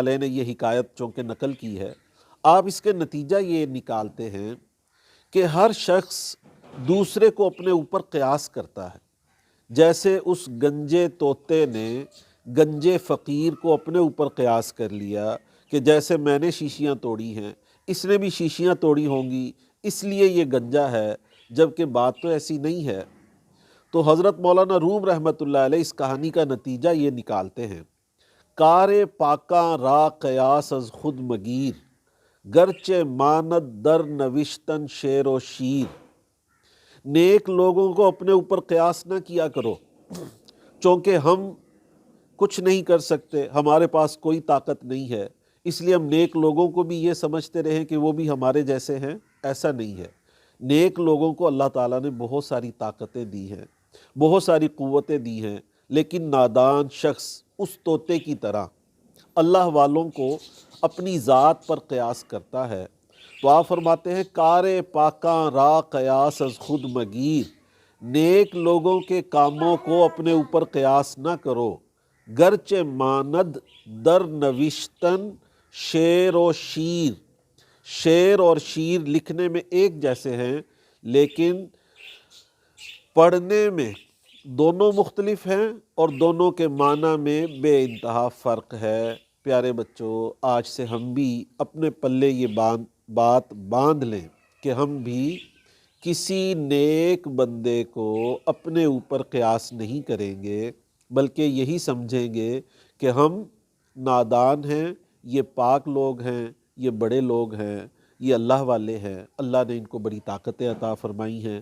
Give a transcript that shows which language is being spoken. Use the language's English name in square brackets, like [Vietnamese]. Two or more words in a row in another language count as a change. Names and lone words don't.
[Urdu] علیہ نے یہ حکایت چونکہ نقل کی ہے، آپ اس کے نتیجہ یہ نکالتے ہیں کہ ہر شخص دوسرے کو اپنے اوپر قیاس کرتا ہے، جیسے اس گنجے طوطے نے گنجے فقیر کو اپنے اوپر قیاس کر لیا کہ جیسے میں نے شیشیاں توڑی ہیں اس نے بھی شیشیاں توڑی ہوں گی اس لیے یہ گنجا ہے، جبکہ بات تو ایسی نہیں ہے۔ تو حضرت مولانا روم رحمۃ اللہ علیہ اس کہانی کا نتیجہ یہ نکالتے ہیں، [Persian] کار پاکاں را قیاس از خود مگیر، گرچہ ماند در نوشتن شعر و شیر۔ [Urdu] نیک لوگوں کو اپنے اوپر قیاس نہ کیا کرو، چونکہ ہم کچھ نہیں کر سکتے، ہمارے پاس کوئی طاقت نہیں ہے، اس لیے ہم نیک لوگوں کو بھی یہ سمجھتے رہیں کہ وہ بھی ہمارے جیسے ہیں، ایسا نہیں ہے۔ نیک لوگوں کو اللہ تعالیٰ نے بہت ساری طاقتیں دی ہیں، بہت ساری قوتیں دی ہیں، لیکن نادان شخص اس طوطے کی طرح اللہ والوں کو اپنی ذات پر قیاس کرتا ہے۔ تو آپ فرماتے ہیں [Persian] کار پاکاں را قیاس از خود مگیر، [Urdu] نیک لوگوں کے کاموں کو اپنے اوپر قیاس نہ کرو، [Persian] گرچہ ماند در نوشتن شعر و شیر، [Urdu] شعر اور شیر لکھنے میں ایک جیسے ہیں لیکن پڑھنے میں دونوں مختلف ہیں اور دونوں کے معنی میں بے انتہا فرق ہے۔ پیارے بچوں، آج سے ہم بھی اپنے پلے یہ بات باندھ لیں کہ ہم بھی کسی نیک بندے کو اپنے اوپر قیاس نہیں کریں گے، بلکہ یہی سمجھیں گے کہ ہم نادان ہیں، یہ پاک لوگ ہیں، یہ بڑے لوگ ہیں، یہ اللہ والے ہیں، اللہ نے ان کو بڑی طاقتیں عطا فرمائی ہیں۔